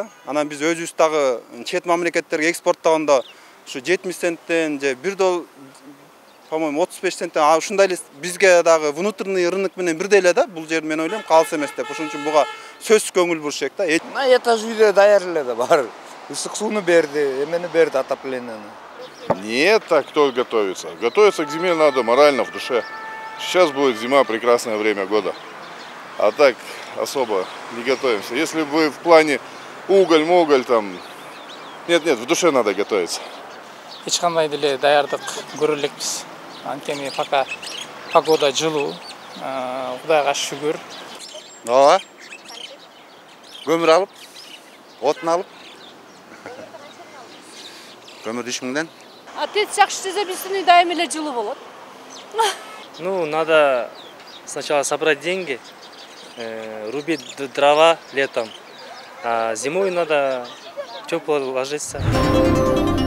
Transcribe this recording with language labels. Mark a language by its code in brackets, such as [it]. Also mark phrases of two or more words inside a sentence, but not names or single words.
[ky] Анан биз өзүбүз дагы чет мамлекеттерге экспорттогондо ушу 70 центтен же $1, по-моему 35 центтен ушундай эле бизге дагы [ru] внутренний рынок [ky] менен бирдей эле да. Бул жер мен ойлойм калыс эмес деп. Ошон үчүн буга сөзсүз көңүл буруш керек да. На этаж үйдө даяр эле да бар. Ысык сууну берди, эмени берди, отопленияны. [ru] Нет, так кто готовится? Готовиться к зиме надо морально, в душе. Сейчас будет зима, прекрасное время года. А так особо не готовимся. Если вы в плане уголь там... Нет, в душе надо готовиться. [ky] Эч кандай деле даярдык көрө элекпиз. Анткени [ru] пока погода [ky] жылуу, Кудайга шүгүр. Ооба. Көмүр алып, отун алып. Көмүр 3000ден. Тест жакшы десе биздин үй дайым эле жылуу болот. [ru] Ну, надо сначала собрать деньги, рубить дрова летом, а зимой надо тепло ложиться.